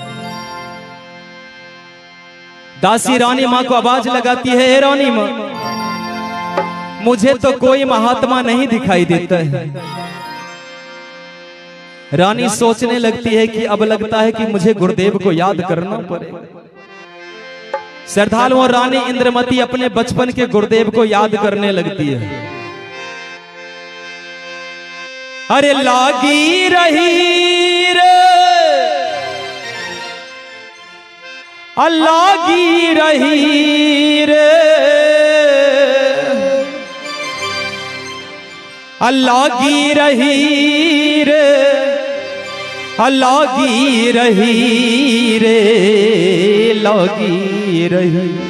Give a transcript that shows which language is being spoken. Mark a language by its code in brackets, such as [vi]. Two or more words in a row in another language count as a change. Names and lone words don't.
[hi] दासी रानी माँ को आवाज लगाती है, हे रानी माँ, मुझे तो कोई महात्मा नहीं दिखाई देता है। रानी सोचने लगती है कि अब लगता है कि मुझे गुरुदेव को याद करना पड़ेगा। श्रद्धालु और रानी इंद्रमती अपने बचपन के गुरुदेव को याद करने लगती है। अरे लागी रही रे, लागी रही रे, लागी रही रे, लागी रही रे, लागी रही।